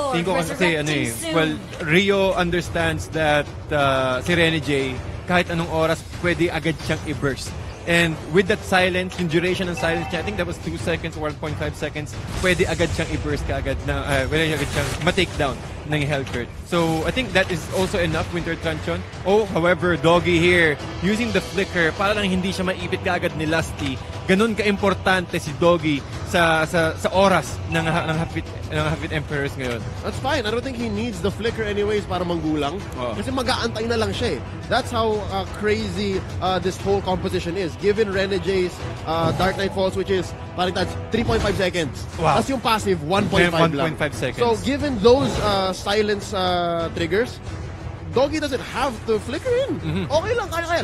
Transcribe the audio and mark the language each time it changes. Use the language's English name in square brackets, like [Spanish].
[Filipino] Tingin ko kasi well, [English] Rio understands that [Filipino] si Rene J, kahit anong oras, pwede agad siyang i-burst. And with that silence, yung duration ng silence niya, [English] I think that was 2 seconds or 1.5 seconds, [Filipino] pwede agad siyang i-burst kaagad na, pwede agad siyang ma-take down ng Hellcurt. [English] So, I think that is also enough, Winter Truncheon. However, Doggy here, using the flicker, [Filipino] para lang hindi siya maipit kaagad ni Lusty. Ganun ka-importante si Doggy sa oras ng Happy Emperors ngayon. [English] That's fine. I don't think he needs the flicker anyways [Filipino] para manggulang. Kasi mag-aantay na lang siya eh. [English] That's how crazy this whole composition is. Given Rene J's Dark Knight Falls, which is parang that's 3.5 seconds. Wow. [Filipino] Tapos yung passive, 1.5 lang. [English] 1.5 seconds. So given those silence triggers, Doggy doesn't have to flicker in. [Filipino] Okay lang, kaya.